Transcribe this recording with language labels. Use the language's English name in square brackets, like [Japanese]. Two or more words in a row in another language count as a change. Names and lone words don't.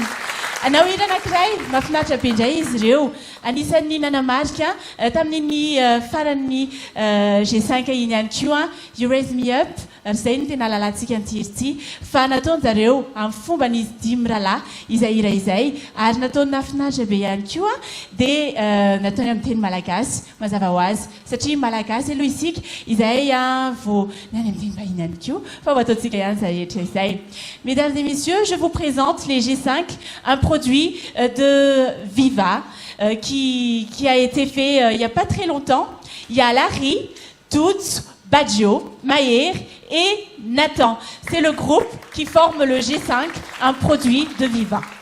[Malagasy] Anao hira anankiray mafinaritra be indray izy ireo anisan'ny nanamarika tamin'ny faran'ny G5 iny ihany koa You Raise Me Up izay no tena lalantsika an'ity fa nataony zareo amin'ny fomban'izy dimy rahalahy izay hira izay ary nataony nafinaritra be ihany koa dia nataony amin'ny teny malagasy mazava ho azy satria malagasy aloha isika izay vao ny any amin'ny teny vahiny ihany koa fa ho ataontsika ihany zahetra izay. [French] Mesdames et messieurs, je vous présente les G5, un produit de Viva qui a été fait il n'y a pas très longtemps. Il y a Larry, Todzo, Badio, Maher et Nathan. C'est le groupe qui forme le G5, un produit de Viva.